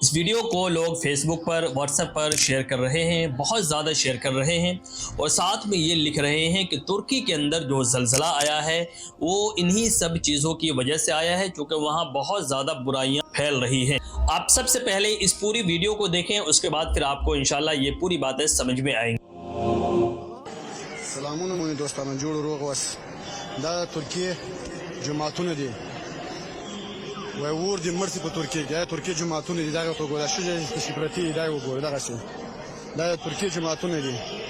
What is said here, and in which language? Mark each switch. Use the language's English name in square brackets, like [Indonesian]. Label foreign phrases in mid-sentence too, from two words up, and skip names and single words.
[Urdu] اس ویڈیو کو لوگ فیس بک پر، واٹس ایپ پر شیئر کر رہے ہیں، بہت زیادہ شیئر کر رہے ہیں، اور ساتھ میں یہ لکھ رہے ہیں کہ ترکی کے اندر جو زلزلہ آیا ہے وہ انہی سب چیزوں کی وجہ سے آیا ہے، چونکہ وہاں بہت زیادہ برائیاں پھیل رہی ہیں۔ آپ سب سے پہلے اس پوری ویڈیو کو دیکھیں، اس کے بعد پھر آپ کو انشاءاللہ یہ پوری باتیں سمجھ میں آئیں گی۔ [Pashto] سلامونه مو دوستانو، جوړ روغ وس. دا ترکیه جماعتونه دي، وای ور دي مرسي په ترکیه کې، دا ترکیه جماعتونه دي، دا ته ګوره شې سپریتی دا وګوره، دغه شي دا ترکیه جماعتونه دي.